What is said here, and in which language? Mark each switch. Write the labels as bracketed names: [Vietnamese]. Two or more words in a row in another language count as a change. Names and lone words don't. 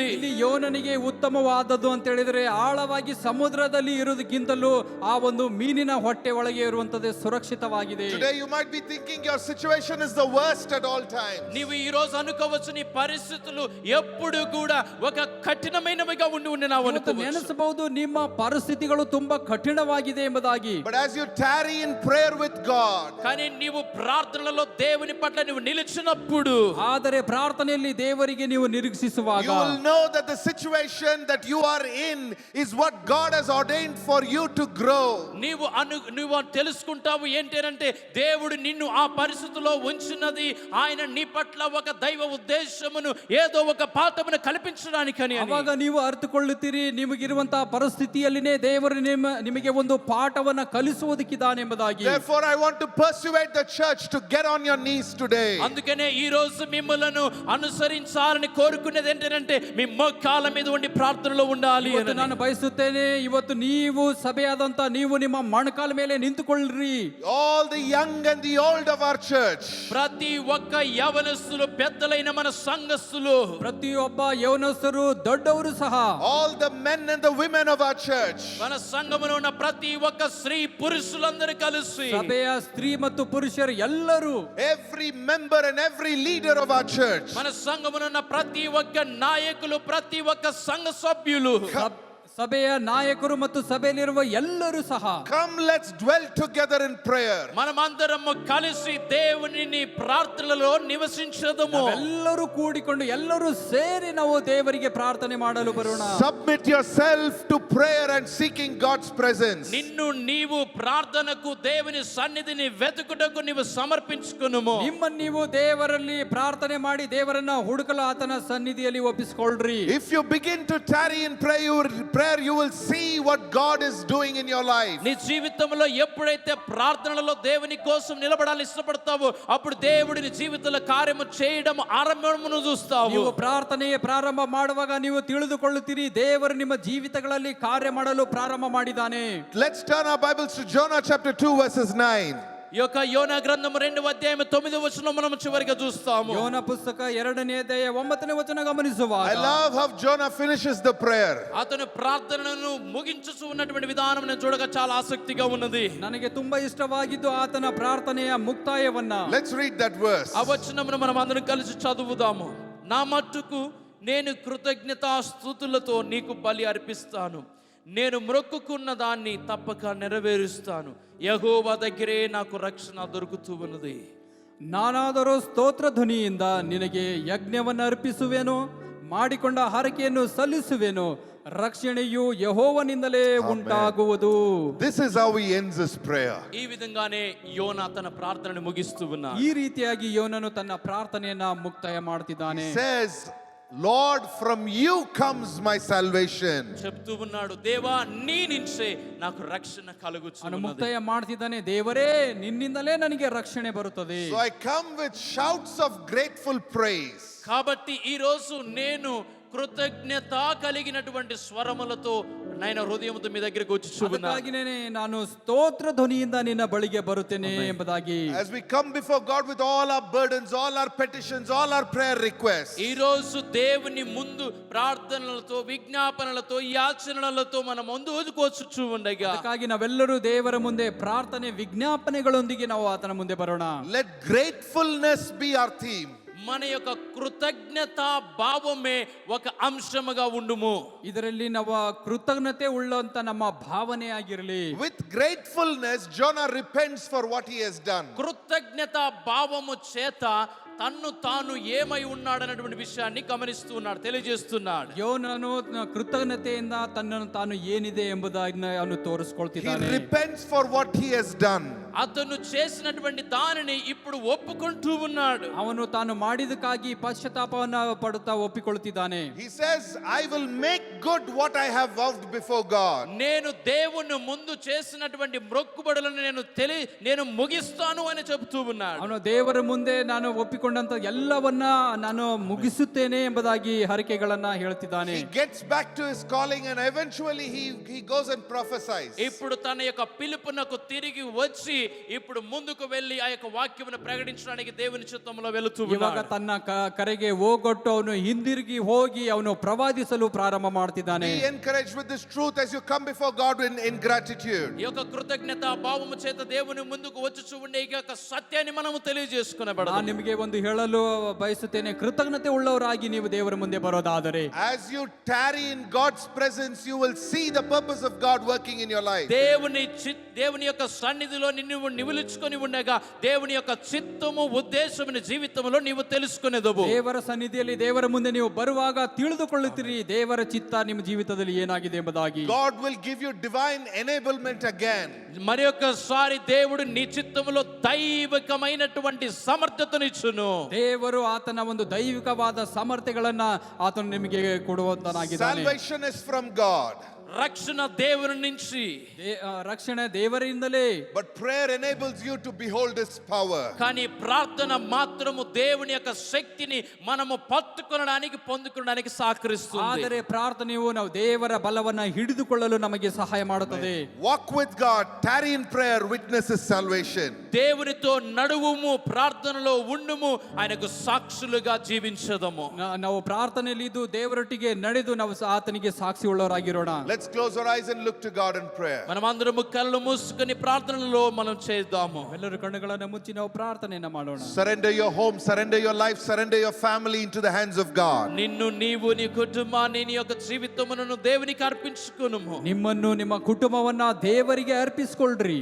[Kannada] ಇಲ್ಲಿ ಯೋನನಿಗೆ ಉತ್ತಮವಾದದ್ದು ಅಂತ ಹೇಳಿದ್ರೆ ಆಳವಾಗಿ ಸಮುದ್ರದಲ್ಲಿ ಇರುವುದಕ್ಕಿಂತಲೂ ಆ ಒಂದು ಮೀನಿನ ಹೊಟ್ಟೆ ಒಳಗೆ ಇರುವಂತದ್ದು ಸುರಕ್ಷಿತವಾಗಿದೆ. [English] Today you might be thinking your situation is the worst at all times. [Telugu] నీవు ఈ రోజు అనుకోవచ్చు నీ పరిస్థితులు ఎప్పుడు కూడా ఒక కఠినమైనవిగా ఉండినావు అనుకోవచ్చు. [Kannada] ನೆನೆಸಬಹುದು ನಿಮ್ಮ ಪರಿಸ್ಥಿತಿಗಳು ತುಂಬಾ ಕಠಿಣವಾಗಿದೆ ಎಂಬುದಾಗಿ. [English] But as you tarry in prayer with God, [Telugu] కానీ నీవు ప్రార్థనలో దేవుని పట్ల నీవు నిలిచినప్పుడు, [Kannada] ಆದರೆ ಪ್ರಾರ್ಥನೆಯಲ್ಲಿ ದೇವರಿಗೆ ನೀವು ನಿರೀಕ್ಷಿಸುವಾಗ [English] you will know that the situation that you are in is what God has ordained for you to grow. [Telugu] నువ్వు తెలుసుకుంటావు ఏంటంటే దేవుడు నిన్ను ఆ పరిస్థితిలో ఉంచినది ఆయన నీ పట్ల ఒక దైవ ఉద్దేశమును ఏదో ఒక పాఠమును కల్పించడానికని. [Kannada] ಅವಾಗ ನೀವು ಅರ್ಥಕೊಳ್ಳುತ್ತೀರಿ, ನಿಮಗಿರುವಂತಹ ಪರಿಸ್ಥಿತಿಯಲ್ಲಿನೇ ದೇವರು ನಿಮಗೆ ಒಂದು ಪಾಠವನ್ನ ಕಲಿಸುವುದಕ್ಕಿದ್ದಾನೆ ಎಂಬುದಾಗಿ. [English] Therefore I want to persuade the church to get on your knees today. [Telugu] అందుకనే ఈ రోజు మిమ్మలను అనుసరించాలని కోరుకునేది ఏంటంటే మీ మోకాళ్ళ మీద ఉండి ప్రార్థనలో ఉండాలి. [Kannada] ನಾನು ಬಯಸುತ್ತೇನೆ ಇವತ್ತು ನೀವು ಸಭೆಯಾದಂತ ನೀವು ನಿಮ್ಮ ಮೊಣಕಾಲ ಮೇಲೆ ನಿಂತುಕೊಳ್ಳ್ರಿ. [English] All the young and the old of our church, [Telugu] ప్రతి ఒక్క యవనస్తులు పెద్దలైన మన సంఘస్థులు, [Kannada] ಪ್ರತಿಯೊಬ್ಬ ಯೌವನಸ್ಥರು ದೊಡ್ಡವರು ಸಹ, [English] all the men and the women of our church, [Telugu] మన సంఘములో ఉన్న ప్రతి ఒక్క స్త్రీ పురుషులందరూ కలిసి, [Kannada] ಸಭೆಯ ಸ್ತ್ರೀ ಮತ್ತು ಪುರುಷರು ಎಲ್ಲರೂ, [English] every member and every leader of our church, [Telugu] మన సంఘములో ఉన్న ప్రతి ఒక్క నాయకులు ప్రతి ఒక్క సంఘ సభ్యులు, [Kannada] ಸಭೆಯ ನಾಯಕರು ಮತ್ತು ಸಭೆಯಲ್ಲಿರುವ ಎಲ್ಲರೂ ಸಹ [English] come, let's dwell together in prayer. [Telugu] మనమందరము కలిసి దేవునిని ప్రార్థనలో నివసించదము. [Kannada] ಎಲ್ಲರೂ ಕೂಡಿಕೊಂಡು ಎಲ್ಲರೂ ಸೇರಿ ನಾವು ದೇವರಿಗೆ ಪ್ರಾರ್ಥನೆ ಮಾಡಲು ಬರೋಣ. [English] Submit yourself to prayer and seeking God's presence. [Telugu] నిన్ను నీవు ప్రార్థనకు దేవుని సన్నిధిని వెతుకుటకు నీవు సమర్పించుకునుము. [Kannada] ನಿಮ್ಮನ್ನು ನೀವು ದೇವರಲ್ಲಿ ಪ್ರಾರ್ಥನೆ ಮಾಡಿ ದೇವರನ್ನ ಹುಡುಕಲು ಆತನ ಸನ್ನಿಧಿಯಲ್ಲಿ ಒಪ್ಪಿಸಿಕೊಳ್ಳ್ರಿ. [English] If you begin to tarry in prayer, prayer, you will see what God is doing in your life. [Telugu] నీ జీవితంలో ఎప్పుడైతే ప్రార్థనలో దేవుని కోసం నిలబడాలని ఇష్టపడతావో అప్పుడు దేవుడి నీ జీవితంలో కార్యము చేయడం ఆరంభమును చూస్తావు. [Kannada] ನೀವು ಪ್ರಾರ್ಥನೆಯ ಪ್ರಾರಂಭ ಮಾಡುವಾಗ ನೀವು ತಿಳಿದುಕೊಳ್ಳುತ್ತೀರಿ ದೇವರು ನಿಮ್ಮ ಜೀವಿತಗಳಲ್ಲಿ ಕಾರ್ಯ ಮಾಡಲು ಪ್ರಾರಂಭ ಮಾಡಿದ್ದಾನೆ. [English] Let's turn our Bibles to Jonah chapter 2 verses 9. [Telugu] ఈ యొక్క యోనా గ్రంథం 2:9 మనం చివరిగా చూస్తాము. [Kannada] ಯೋನ ಪುಸ್ತಕ 2ನೇ ಅಧ್ಯಾಯ 9ನೇ ವಚನ ಗಮನಿಸುವಾಗ [English] I love how Jonah finishes the prayer. [Telugu] అతను ప్రార్థనను ముగించుచు ఉన్నటువంటి విధానం నేను చూడగా చాలా ఆసక్తిగా ఉన్నది. [Kannada] ನನಗೆ ತುಂಬಾ ಇಷ್ಟವಾಗಿದ್ದು ಆತನ ಪ್ರಾರ್ಥನೆಯ ಮುಕ್ತಾಯವನ್ನ. [English] Let's read that verse. [Telugu] ఆ వచనమును మనం అందరం కలిసి చదువుదాము. నా మట్టుకు నేను కృతజ్ఞతాస్తుతులతో నీకు బలి అర్పిస్తాను, నేను మ్రొక్కుకున్న దాన్ని తప్పక నెరవేరుస్తాను, యెహోవా దగ్గరే నాకు రక్షణ దొరుకుతూ ఉన్నది. [Kannada] ನಾನಾದರೂ ಸ್ತೋತ್ರ ಧ್ವನಿಯಿಂದ ನಿನಗೆ ಯಜ್ಞವನ್ನು ಅರ್ಪಿಸುವೆನು, ಮಾಡಿಕೊಂಡ ಹರಕೆಯನ್ನು ಸಲ್ಲಿಸುವೆನು, ರಕ್ಷಣೆಯು ಯೆಹೋವನಿಂದಲೇ ಉಂಟಾಗುವುದು. [English] This is how he ends his prayer. [Telugu] ఈ విధంగానే యోనా తన ప్రార్థనను ముగిస్తూ ఉన్నాడు. [Kannada] ಈ ರೀತಿಯಾಗಿ ಯೋನನು ತನ್ನ ಪ್ರಾರ್ಥನೆಯನ್ನ ಮುಕ್ತಾಯ ಮಾಡ್ತಿದ್ದಾನೆ. [English] He says, Lord, from you comes my salvation. [Telugu] చెప్తూ ఉన్నాడు, దేవా నీ నుంచే నాకు రక్షణ [Kannada] ಅವನು [Telugu] కలుగుచున్నది. [Kannada] ಮುಕ್ತಾಯ ಮಾಡ್ತಿದ್ದಾನೆ, ದೇವರೇ ನಿನ್ನಿಂದಲೇ ನನಗೆ ರಕ್ಷಣೆ ಬರುತ್ತದೆ. [English] So I come with shouts of grateful praise. [Telugu] కాబట్టి ఈ రోజు నేను కృతజ్ఞత కలిగినటువంటి స్వరములతో నాయన హృదయంతో మీ దగ్గరికి వచ్చి చూపున్నాను. [Kannada] ಅದಕ್ಕಾಗಿನೇ ನಾನು ಸ್ತೋತ್ರ ಧ್ವನಿಯಿಂದ ನಿನ್ನ ಬಳಿಗೆ ಬರುತ್ತೇನೆ ಎಂಬುದಾಗಿ. [English] As we come before God with all our burdens, all our petitions, all our prayer requests, [Telugu] ఈ రోజు దేవుని ముందు ప్రార్థనలతో విజ్ఞాపనలతో యాచనలతో మన ముందు వచ్చి ఉండగా [Kannada] ಅದಕ್ಕಾಗಿ ನಾವೆಲ್ಲರೂ ದೇವರ ಮುಂದೆ ಪ್ರಾರ್ಥನೆ ವಿಜ್ಞಾಪನೆಗಳೊಂದಿಗೆ ನಾವು ಆತನ ಮುಂದೆ ಬರೋಣ. [English] let gratefulness be our theme. [Telugu] మన యొక్క కృతజ్ఞత భావమే ఒక అంశముగా ఉండుము. [Kannada] ಇದರಲ್ಲಿ ನಾವು ಕೃತಜ್ಞತೆ ಉಳ್ಳಂತ ನಮ್ಮ ಭಾವನೆ ಆಗಿರಲಿ. [English] With gratefulness, Jonah repents for what he has done. [Telugu] కృతజ్ఞత భావము చేత తన్ను తాను ఏమై ఉన్నాడన్నటువంటి విషయాన్ని గమనిస్తూ ఉన్నాడు, తెలియజేస్తున్నాడు. [Kannada] ಯೋನನು ಕೃತಜ್ಞತೆಯಿಂದ ತನ್ನನ್ನು ತಾನು ಏನಿದೆ ಎಂಬುದನ್ನು ಅವನು [English] He [Kannada] ತೋರಿಸ್ಕೊಳ್ತಿದ್ದಾನೆ. [English] repents for what he has done. [Telugu] అతను చేసినటువంటి దానిని ఇప్పుడు ఒప్పుకుంటూ ఉన్నాడు. [Kannada] ಅವನು ತಾನು ಮಾಡಿದಕ್ಕಾಗಿ ಪಶ್ಚಾತ್ತಾಪವನ್ನ ಪಡುತ್ತಾ ಒಪ್ಪಿಕೊಳ್ಳುತ್ತಿದ್ದಾನೆ. [English] He says, I will make good what I have vowed before God. [Telugu] నేను దేవుని ముందు చేసినటువంటి మొక్కుబడులను నేను ముగిస్తాను అని చెబుతూ ఉన్నాడు. [Kannada] ಅವನು ದೇವರ ಮುಂದೆ ನಾನು ಒಪ್ಪಿಕೊಂಡಂತ ಎಲ್ಲವನ್ನ ನಾನು ಮುಗಿಸುತ್ತೇನೆ ಎಂಬುದಾಗಿ ಹರಕೆಗಳನ್ನ ಹೇಳ್ತಿದ್ದಾನೆ. [English] He gets back to his calling and eventually he goes and prophesies. [Telugu] ఇప్పుడు తన యొక్క పిలుపునకు తిరిగి వచ్చి ఇప్పుడు ముందుకు వెళ్ళి ఆ యొక్క వాక్యమును ప్రకటించడానికి దేవుని చిత్తములో వెళుతూ [Kannada] ಇವಾಗ [Telugu] ఉన్నాడు. [Kannada] ತನ್ನ ಕರೆಗೆ ಹೋಗೊಟ್ಟು ಅವನು ಹಿಂದಿರುಗಿ ಹೋಗಿ ಅವನು ಪ್ರವಾದಿಸಲು ಪ್ರಾರಂಭ ಮಾಡ್ತಿದ್ದಾನೆ. [English] Be encouraged with this truth as you come before God in gratitude. [Telugu] ఈ యొక్క కృతజ్ఞత భావము చేత దేవుని ముందుకు వచ్చి ఉండే ఈ యొక్క సత్యాన్ని మనము తెలియజేసుకునేబడదాం. [Kannada] ನಾನು ನಿಮಗೆ ಒಂದು ಹೇಳಲು ಬಯಸುತ್ತೇನೆ, ಕೃತಜ್ಞತೆ ಉಳ್ಳವರಾಗಿ ನೀವು ದೇವರ ಮುಂದೆ ಬರೋದಾದರೆ, [English] As you tarry in God's presence, you will see the purpose of God working in your life. [Telugu] దేవుని యొక్క సన్నిధిలో నిన్ను నిలుచుకొని ఉండగా దేవుని యొక్క చిత్తము ఉద్దేశముని జీవితంలో నీవు తెలుసుకునేదవు. [Kannada] ದೇವರ ಸನ್ನಿಧಿಯಲ್ಲಿ ದೇವರ ಮುಂದೆ ನೀವು ಬರುವಾಗ ತಿಳಿದುಕೊಳ್ಳುತ್ತೀರಿ ದೇವರ ಚಿತ್ತ ನಿಮ್ಮ ಜೀವಿತದಲ್ಲಿ ಏನಾಗಿದೆ ಎಂಬುದಾಗಿ. [English] God will give you divine enablement again. [Telugu] మరి ఒక్కసారి దేవుడు నీ చిత్తములో దైవికమైనటువంటి సమర్థతనిచ్చును. [Kannada] ದೇವರು ಆತನ ಒಂದು ದೈವಿಕವಾದ ಸಮರ್ಥೆಗಳನ್ನ ಆತನು ನಿಮಗೆ ಕೊಡುವಂತನಾಗಿದ್ದಾನೆ. [English] Salvation is from God. [Telugu] రక్షణ దేవుని నుంచి, [Kannada] ರಕ್ಷಣೆ ದೇವರಿಂದಲೇ. [English] But prayer enables you to behold His power. [Telugu] కానీ ప్రార్థన మాత్రము దేవుని యొక్క శక్తిని మనము పట్టుకొనడానికి పొందుకోవడానికి సహకరిస్తుంది. [Kannada] ಆದರೆ ಪ್ರಾರ್ಥನೆಯು ನಾವು ದೇವರ ಬಲವನ್ನ ಹಿಡಿದುಕೊಳ್ಳಲು ನಮಗೆ ಸಹಾಯ ಮಾಡುತ್ತದೆ. [English] Walk with God, tarry in prayer, witness His salvation. [Telugu] దేవునితో నడువుము, ప్రార్థనలో ఉండుము, ఆయనకు సాక్షులుగా జీవించదము. [Kannada] ನಾವು ಪ್ರಾರ್ಥನೆಯಲ್ಲಿ ಇದ್ದು ದೇವರೊಟ್ಟಿಗೆ ನಡೆದು ನಾವು ಆತನಿಗೆ ಸಾಕ್ಷಿ ಉಳ್ಳವರಾಗಿರೋಣ. [English] Let's close our eyes and look to God in prayer. [Telugu] మనమందరము కళ్ళు మూసుకొని ప్రార్థనలో మనం చేద్దాము. [Kannada] ಎಲ್ಲರೂ ಕಣ್ಣುಗಳನ್ನು ಮುಚ್ಚಿ ನಾವು ಪ್ರಾರ್ಥನೆಯನ್ನ ಮಾಡೋಣ. [English] Surrender your home, surrender your life, surrender your family into the hands of God. [Telugu] నిన్ను నీవు నీ కుటుంబాన్ని నీ యొక్క జీవితమును దేవునికి అర్పించుకొనుము. [Kannada] ನಿಮ್ಮನ್ನು ನಿಮ್ಮ ಕುಟುಂಬವನ್ನ ದೇವರಿಗೆ ಅರ್ಪಿಸಿಕೊಳ್ಳ್ರಿ.